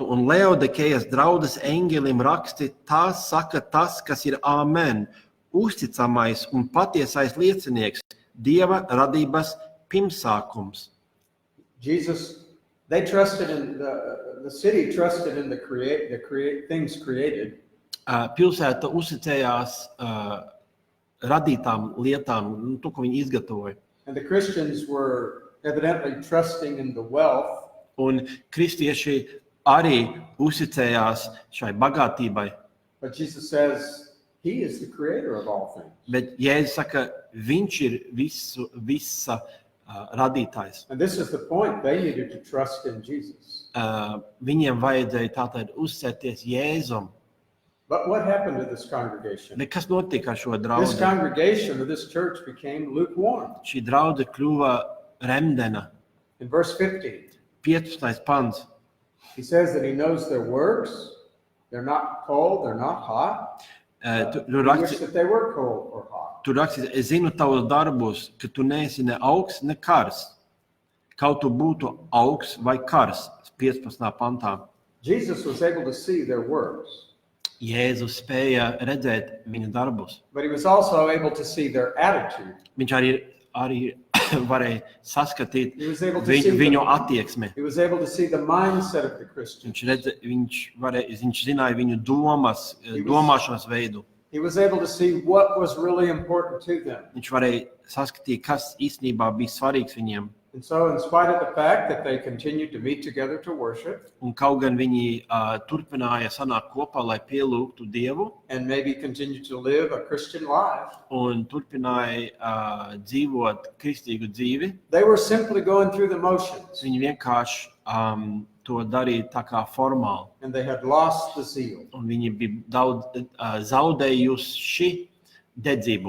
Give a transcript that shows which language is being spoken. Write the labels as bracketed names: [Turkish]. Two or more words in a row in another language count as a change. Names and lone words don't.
[Latvian] Un Lāodikejas draudzes eņģelim raksti, tā saka tas, kas ir Āmen, uzticamais un patiesais liecinieks, Dieva radības pirmsākums. [English] Jesus, they trusted in the city trusted in the things created. [Latvian] Pilsēta uzticējās radītām lietām, to, ko viņi izgatavoja. [English] And the Christians were evidently trusting in the wealth. [Latvian] Un kristieši arī uzticējās šai bagātībai. [English] But Jesus says he is the creator of all things. [Latvian] Bet Jēzus saka, viņš ir visa radītājs. [English] And this is the point, they needed to trust in Jesus. [Latvian] Viņiem vajadzēja tātad uzticēties Jēzum. [English] But what happened to this congregation? [Latvian] Bet kas notika ar šo [English] This [Latvian] draudzi? [English] congregation or this church became lukewarm. [Latvian] Šī draudze kļuva remdena. [English] In verse 15, [Latvian] 15. pants. [English] he says that he knows their works. They're not cold, they're not hot. [Latvian] Tur [English] He wished that they were cold or hot. [Latvian] rakstīts, es zinu tavus darbus, ka tu neesi ne augsts, ne kars. Kaut tu būtu augsts vai kars. 15. pantā. [English] Jesus was able to see their works, [Latvian] Jēzus spēja redzēt viņa darbus. [English] but he was also able to see their attitude. [Latvian] Viņš arī varēja saskatīt [English] He was able to see [Latvian] viņu attieksmi. [English] He was able to see the mindset of the Christian. [Latvian] Viņš zināja viņu domāšanas veidu. [English] He was able to see what was really important to them. [Latvian] Viņš varēja saskatīt, kas īstenībā bija svarīgs viņiem. [English] And so, in spite of the fact that they continued to meet together to worship [Latvian] Un kaut gan viņi turpināja sanākt kopā, lai pielūgtu Dievu, [English] and maybe continued to live a Christian life, [Latvian] un turpināja dzīvot kristīgu dzīvi, [English] they were simply going through the motions, [Latvian] viņi vienkārši to darīja tā kā formāli. [English] and they had lost the zeal. [Latvian] Un viņi bija daudz zaudējuši dedzību.